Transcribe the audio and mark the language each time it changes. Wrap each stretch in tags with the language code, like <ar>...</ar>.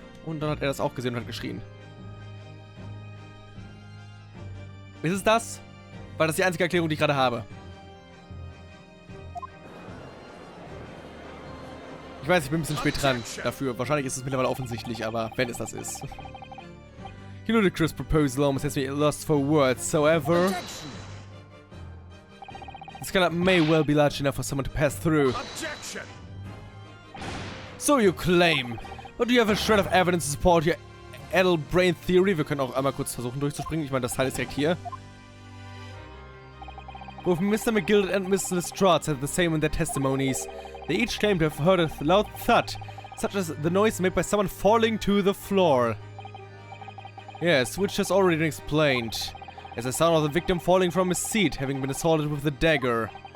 <de>Und dann hat er das auch gesehen und hat geschrien. Ist es das? Weil das ist die einzige Erklärung, die ich gerade habe. Ich weiß, ich bin ein bisschen spät dran dafür. Wahrscheinlich ist es mittlerweile offensichtlich, aber wenn es das ist.</de> <en>You ludicrous proposal almost has me lost for words. However, the skylight may well be large enough for someone to pass through. So you claim. But do you have a shred of evidence to support your addle brain theory?</en> <de>Wir können auch einmal kurz versuchen durchzuspringen. Ich meine, das Teil ist direkt hier.</de> <en>Both Mr. McGilded and Mr. Lestrade said the same in their testimonies. They each claimed to have heard a loud thud, such as the noise made by someone falling to the floor. Yes, which has already been explained, as the sound of the victim falling from his seat, having been assaulted with the dagger.</en>